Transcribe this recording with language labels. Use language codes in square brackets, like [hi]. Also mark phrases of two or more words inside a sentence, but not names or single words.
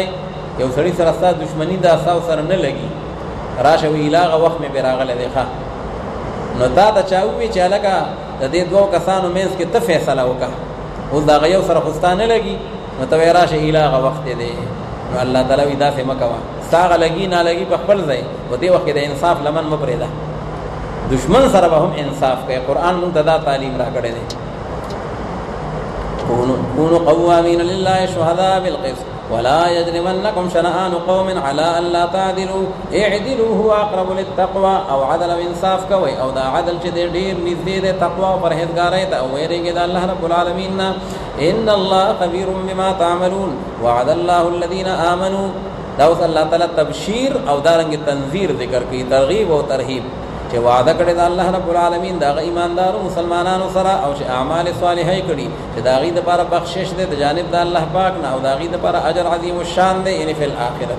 [ps] یو سړي سره ستاسو دشمنی دا تاسو سره نه لګي، راشه وی لاغه وخت مې براغله دی ښه، نو تا ته چا ووي چې هلکه د دې دوو کسانو منځ کې ته فیصله وکړه، اوس د هغه یو سره خو ستا نه لګي، نو ته وایې راشه هغه وخت دی. نو الله تعالی وایي داسې مه کوه، ستا هغه لګي نالګي په خپل ځای، په دې وخت کې د انصاف لمن مه پرېږده، دشمن سره به هم انصاف کوي. قرآن موږ ته دا تعلیم را کړی دی. [ar] كونوا قوامين لله شهداء بالقسط ولا يجرمنكم شنآن قوم على ألا تعدلوا اعدلوا هو أقرب للتقوى [ps] او عدل او انصاف کوي او دا عدل چې ډېر نږدې دی تقوا او پرهیزګارۍ ته او ویریږي د الله [ar] رب العالمین [ps] نه. [ar] ان الله خبير بما تعملون وعد الله الذين آمنوا. [ps] دا اوس الله تعالی تبشیر او دارنګ تنذیر ذکر کوي، ترغیب او ترهیب، چې وعده کړی د الله [ar] رب العالمین [ps] دا ایماندارو مسلمانانو سره او چې [ar] اعمال صالحه [ps] کړي چې دا غي د لپاره بخشش ده د جانب د الله پاک نه او دا غي د لپاره [ar] اجر عظیم الشان [ps] ده یعنی [ar] فی الاخرته.